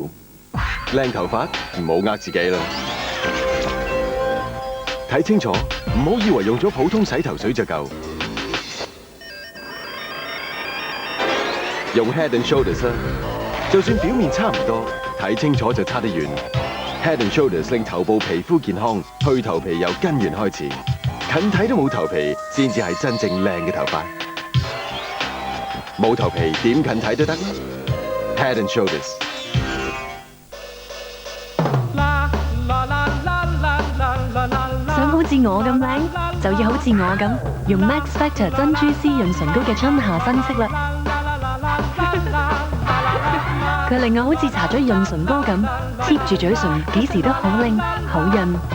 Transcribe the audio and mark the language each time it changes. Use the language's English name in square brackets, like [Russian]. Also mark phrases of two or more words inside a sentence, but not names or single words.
[Cantonese] 靚頭髮唔好呃自己啦，睇清楚，唔好以為用咗普通洗頭水就夠。用 Head and Shoulders 啦，就算表面差唔多，睇清楚就差得遠。Head and Shoulders 令頭部皮膚健康，去頭皮由根源開始。近睇都冇頭皮，先至係真正靚嘅頭髮。冇頭皮點近睇都得。Head and Shoulders。想好似我咁靚，就要好似我咁用 Max Factor 珍珠絲潤唇膏嘅春夏新色啦。佢令我好似搽咗潤唇膏咁，貼住嘴唇，幾時都好靚好潤。